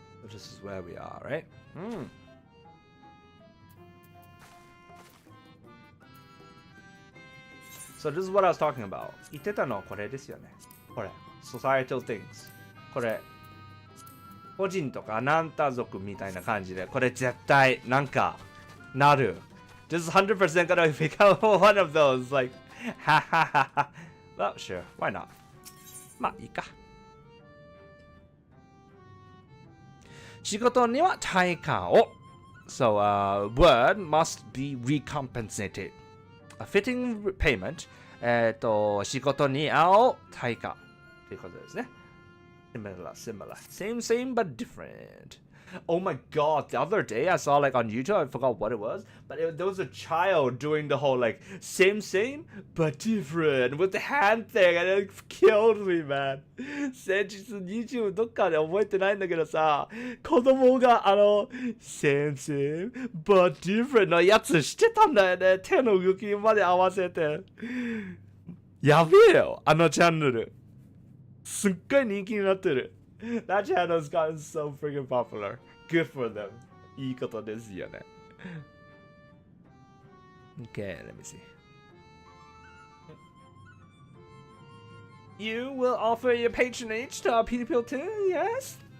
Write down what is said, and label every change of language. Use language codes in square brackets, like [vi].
[en] This is where we are, right? So this is what I was talking about. [ja] 言ってたのはこれですよね。これ。 [en] Societal things. [ja] これ。個人とかナンタ族みたいな感じで、これ絶対なんかなる。 [en] This is 100% gonna become one of those. Like, ha ha ha ha. Well, sure. Why not? [ja] まあいいか。仕事には対価を [en] So, word must be recompensated. A fitting payment. [ja] 仕事に合う対価ということですね。 [en] Similar. Same, but different. Oh my god, the other day I saw like on YouTube, I forgot what it was, but there was a child doing the whole like same, but different with the hand thing, and it killed me, man. [ja] 先日 YouTube どっかで覚えてないんだけどさ、子供が [en] same, but different [ja] のやつしてたんだよね。手の動きまで合わせて。やべえよ、あのチャンネル。すっごい人気になってる。 [en] That channel has gotten so freaking popular. Good for them. [ja] いいことですよね。 [en] Okay, let me see. You will offer your patronage to our people too, yes?